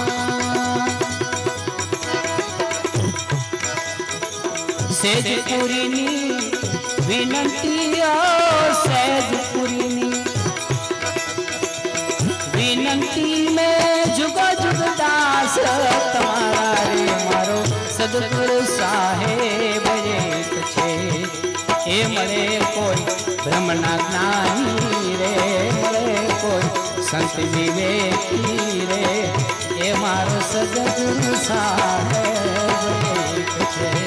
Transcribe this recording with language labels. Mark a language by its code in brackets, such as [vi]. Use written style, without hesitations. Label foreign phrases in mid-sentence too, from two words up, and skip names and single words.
[gu] સેજપુરીની વિનંતી સેજપુરીની વિનંતી [hi] में जुग जुग दास तुम्हारा रे. [gu] મારો સદગુરુ સાહેબ એક છે. એ મરે કોઈ બ્રહ્મના જ્ઞાની રે મરે કોઈ સંત વિવેકી રે. એ મારો સદગુરુ સાહેબ એક છે.